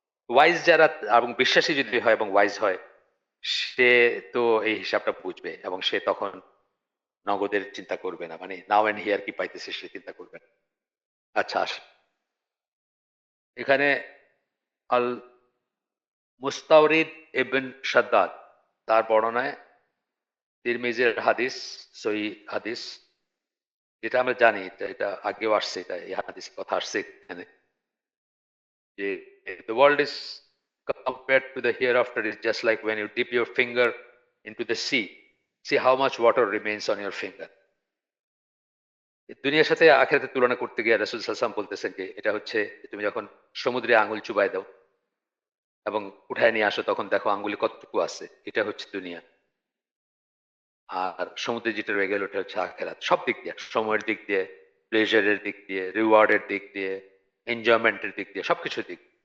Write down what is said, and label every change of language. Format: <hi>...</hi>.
<bn>Wise যারা এবং বিশ্বাসী যদি হয় এবং ওয়াইজ হয়, সে তো এই হিসাবটা বুঝবে এবং সে তখন নগদের চিন্তা করবে না, মানে</bn> <en>now and here</en> <bn>কি পাইতেছে সে চিন্তা করবে না। আচ্ছা আসে, এখানে আল মুস্তাওরিদ ইবন শাদ্দাদ, তার বর্ণনায় তিরমিজির হাদিস, সহি হাদিস, যেটা আমরা জানি, এটা আগেও আসছে, এটা এই হাদিস কথা আসছে এখানে, যে</bn> <en>the world is compared to the hereafter is just like when you dip your finger into the sea, see how much water remains on your finger.</en> <bn>দুনিয়ার সাথে আখিরাতের তুলনা করতে গিয়ে রাসূল সাল্লাল্লাহু আলাইহি ওয়াসাল্লাম বলতেছেন যে এটা হচ্ছে তুমি যখন সমুদ্রে আঙুল চুবাই দাও এবং উঠায় নিয়ে আসো, তখন দেখো আঙ্গুলে কতটুকু আছে, এটা হচ্ছে দুনিয়া। আর সমুদ্রে যেটা রয়ে গেল ওটা হচ্ছে আখেরাত। সব দিক দিয়ে, সময়ের দিক দিয়ে, প্লেজারের দিক দিয়ে, রিওয়ার্ডের দিক দিয়ে, এনজয়মেন্টের দিক দিয়ে, সবকিছুর দিক।</bn>